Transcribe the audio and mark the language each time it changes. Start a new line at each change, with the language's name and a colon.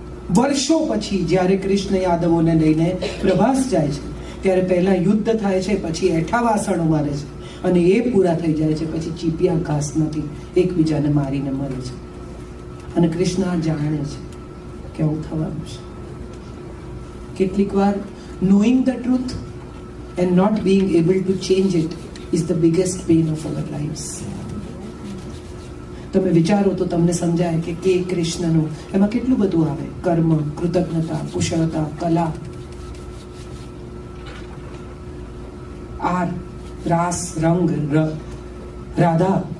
Gujarati: વર્ષો પછી જ્યારે કૃષ્ણ યાદવોને લઈને પ્રભાસ જાય છે ત્યારે પહેલા યુદ્ધ થાય છે, પછી એઠા વાસણો મારે છે અને એ પૂરા થઈ જાય છે પછી ચીપિયા ઘાસમાંથી એકબીજાને મારીને મરે છે. અને કૃષ્ણ આ જાણે છે કે આવું થવાનું છે. કેટલીક વાર
English: knowing the truth and not being able to change it is the biggest pain of our lives.
Gujarati: તમે વિચારો તો તમને સમજાય કે કૃષ્ણનું એમાં કેટલું બધું આવે: કર્મ, કૃતજ્ઞતા, કુશળતા, કલા, આર, રાસ, રંગ, રાધા.